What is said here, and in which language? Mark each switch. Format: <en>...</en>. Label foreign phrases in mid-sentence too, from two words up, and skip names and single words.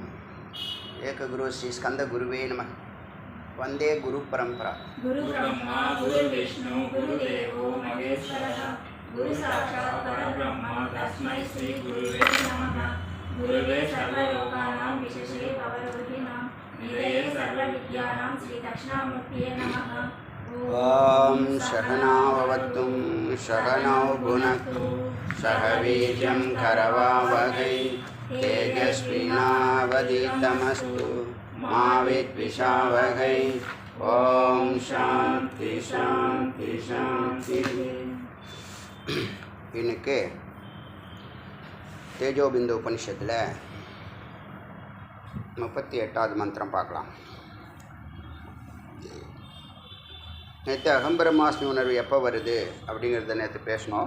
<sa>एक गुरु श्री स्कन्द गुरवे नमः. वंदे गुरु परंपरा. गुरु ब्रह्मा गुरु विष्णु गुरु देवो महेश्वरः गुरु साक्षात् परब्रह्म तस्मै श्री गुरुवे नमः. गुरुवे सर्वलोकानां विशेषे भवरोगिणां निधये सर्वविद्यानां श्री दक्षिणामूर्तये नमः. ओम सहनाववतु सहनौ भुनक्तु सह वीर्यं करवावहै तेजस्विनावधीतमस्तु मा विद्विषावहै. ओम शांति शांति शांति.</sa> <ta>இன்னைக்கு தேஜோபிந்து உபனிஷத்தில் 38வது மந்திரம் பார்க்கலாம். நேற்று அகம்பிரமாஸ்மி உணர்வு எப்போ வருது அப்படிங்கிறத நேற்று பேசணும்.</ta>